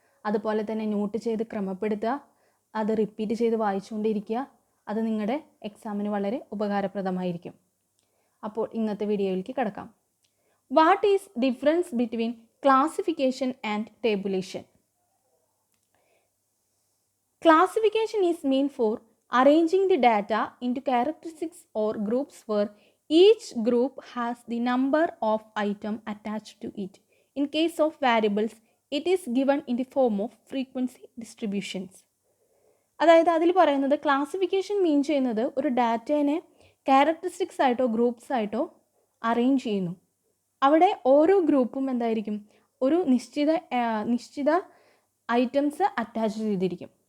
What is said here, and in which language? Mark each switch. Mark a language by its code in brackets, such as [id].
[ml] അതുപോലെ തന്നെ നോട്ട് ചെയ്ത് ക്രമപ്പെടുത്തുക. അത് റിപ്പീറ്റ് ചെയ്ത് വായിച്ചുകൊണ്ടിരിക്കുക. അത് നിങ്ങളുടെ എക്സാമിന് വളരെ ഉപകാരപ്രദമായിരിക്കും. അപ്പോൾ ഇന്നത്തെ വീഡിയോയിലേക്ക് കിടക്കാം. [en] What is difference between classification and tabulation? Classification is meant for arranging the data into characteristics or groups where each group has the number of items attached to it. In case of variables, it is given in the form of frequency distributions. [ml] അതായത് അതിൽ പറയുന്നത് classification മീൻ ചെയ്യുന്നത് ഒരു ഡാറ്റേനെ characteristics ആയിട്ടോ groups ആയിട്ടോ arrange ചെയ്യുന്നു. അവിടെ ഓരോ ഗ്രൂപ്പും എന്തായിരിക്കും, ഒരു നിശ്ചിത ഐറ്റംസ് അറ്റാച്ച് ചെയ്തിരിക്കും.